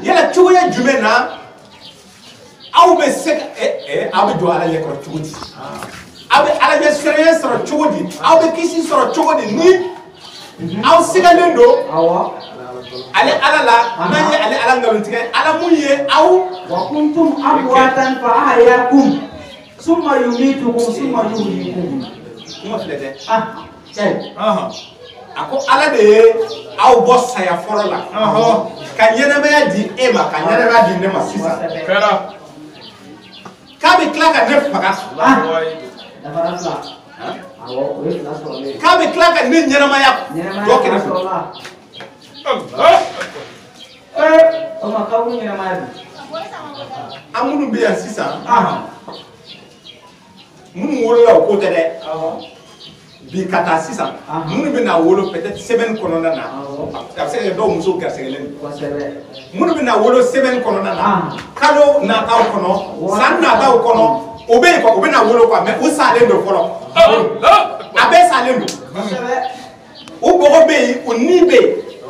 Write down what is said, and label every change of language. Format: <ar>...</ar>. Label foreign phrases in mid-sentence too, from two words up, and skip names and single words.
<bm>yala cogoya jumɛn na aw bɛ se ka aw bɛ jɔ ala ɲɛkɔrɔ cogo di aw bɛ ala ɲɛ siranya sɔrɔ cogo di aw bɛ kisi sɔrɔ cogo di ni aw sigalen don ale ala la n'an ye ale ala nkalontigɛ ala mun ye aw</bm> <ar>وكنتم أمواتا فأحياكم ثم يميتكم ثم يحييكم</ar> <bm>kuma filɛ dɛ a ko ala de ye aw bɔ saya fɔlɔ la ka ɲɛnamaya di e ma ka ɲɛnamaya di ne ma sisan k'a bɛ tila ka ne faga k'a bɛ tila ka ne ɲɛnamaya dɔ kɛrɛfɛ an minnu bɛ yan sisan minnu wolola o ko tɛ dɛ bi ka taa sisan minnu bɛ na wolo peut-être semaine kɔnɔna na a bɛ se ka kɛ dɔw musow garisigɛlen don minnu bɛ na wolo semaine kɔnɔna na kalo nataw kɔnɔ san nataw kɔnɔ o bɛ yen quoi o bɛ na wolo quoi mais u salen don fɔlɔ a bɛɛ salen don u bɔgɔ bɛ yen u ni bɛ yen</bm>